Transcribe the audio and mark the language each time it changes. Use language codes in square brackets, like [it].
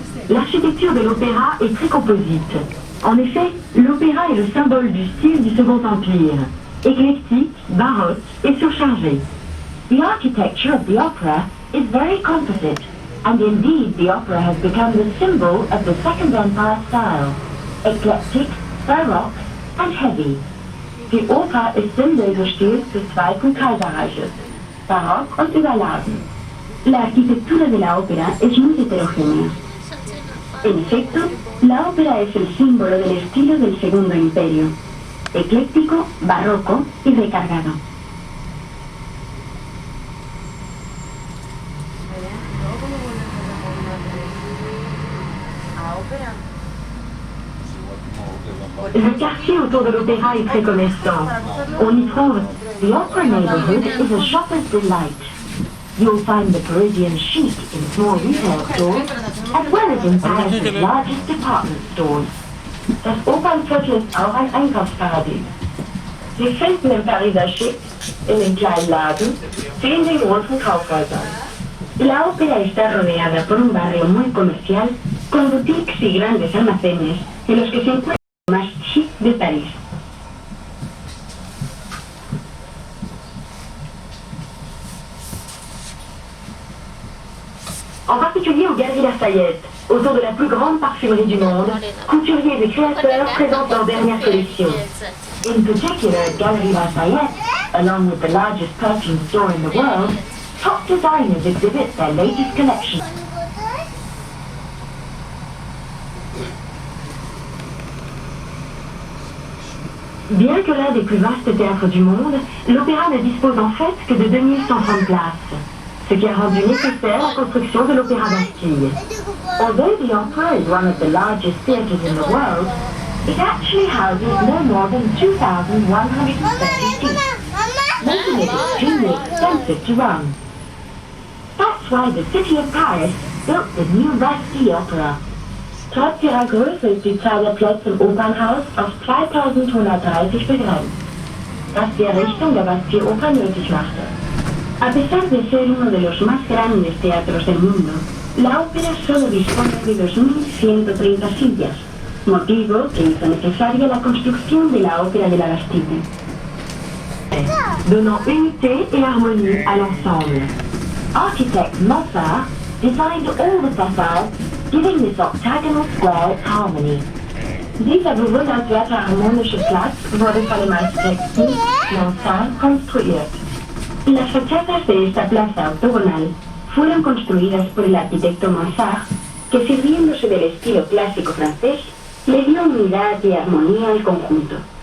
[fr] L'architecture de l'opéra est très composite. En effet, l'opéra est le symbole du style du Second Empire, éclectique, baroque et surchargé. [en] The architecture of the opera is very composite, and indeed the opera has become the symbol of the Second Empire style, eclectic, baroque and heavy. [de] Die Oper ist Symbol des Stils des Zweiten Kaiserreiches, barock und überladen. [es] La arquitectura de la ópera es muy heterogénea. En efecto, la ópera es el símbolo del estilo del Segundo Imperio, ecléctico, barroco y recargado. [fr] Le quartier autour de l'opéra est très commerçant. On y trouve [en] the Opera neighborhood is a shopper's delight. You'll find the Parisian chic in small retail stores, as well as in Paris' largest department stores. [de] Das Opernviertel ist auch ein Einkaufsparadies. Sie finden im Pariser Chic, in den kleinen Laden, wie in den großen Kaufhäusern. [es] La ópera está rodeada por un barrio muy comercial con boutiques y grandes almacenes en los que se encuentra lo más chic de París. [fr] En particulier aux Galeries Lafayette, autour de la plus grande parfumerie du monde, couturiers et créateurs présentent leur dernière collection. [en] In particular, Galeries Lafayette, along with the largest perfume store in the world, top designers exhibit their latest collection. [fr] Bien que l'un des plus vastes théâtres du monde, l'opéra ne dispose en fait que de 2130 places, ce qui a rendu nécessaire la construction de l'Opéra Bastille. [en] Although the opera is one of the largest theatres in the world, it actually houses no more than 2,130 seats, making it extremely expensive to run. That's why the city of Paris built the new Bastille Opera. [de] Trotz ihrer Größe ist die Zahl der Plätze im Opernhaus auf 2130 begrenzt, was die Errichtung der Bastille Oper nötig machte. [es] A pesar de ser uno de los más grandes teatros del mundo, la ópera solo dispone de 2.130 sillas, motivo que hizo necesaria la construcción de la Ópera de la Bastille, [fr] donnant unité et harmonie à l'ensemble. [en] Architect Moffat designed all the facades, giving this octagonal square its harmony. [de] Dieser bewundernswerte harmonische Platz wurde von dem Architekten Moffat konstruiert. [es] Las fachadas de esta plaza octogonal fueron construidas por el arquitecto Moffat, que sirviéndose del estilo clásico francés, le dio unidad y armonía al conjunto.